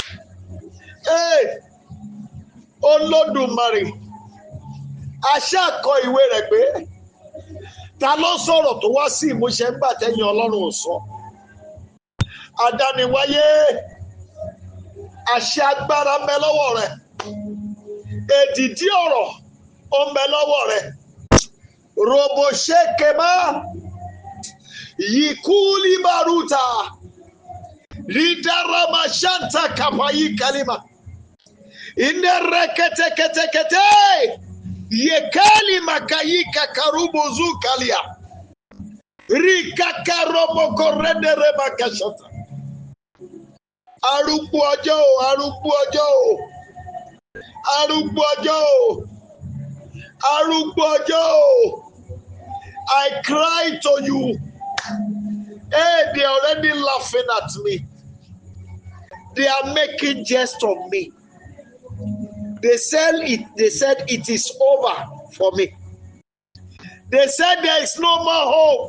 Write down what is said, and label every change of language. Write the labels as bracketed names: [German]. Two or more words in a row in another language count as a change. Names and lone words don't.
[Yoruba] Olódùmarè àṣà kọ ìwé rẹ̀ pé ta ló sọ̀rọ̀ tó wá sí ìmúṣẹ ńgbà tẹ́yìn Ọlọ́run ò sọ. Adániwáyé àṣẹ agbára ń bẹ lọ́wọ́ rẹ̀. Èdìdí ọ̀rọ̀ ó ń bẹ lọ́wọ́ rẹ̀. Robo shekema yikuli baruta ridarama shanta kapayi kalima inde rekete kete kete Yekali makayika karubozu kalia. Rika karomo korende rebakashata. Arúgbó ọjọ́ o, arúgbó ọjọ́ o. Arúgbó ọjọ́ o. Arúgbó ọjọ́ o. [English] I cry to you. Hey, they are already laughing at me. They are making jest of me. They said it is over for me. They said there is no more hope.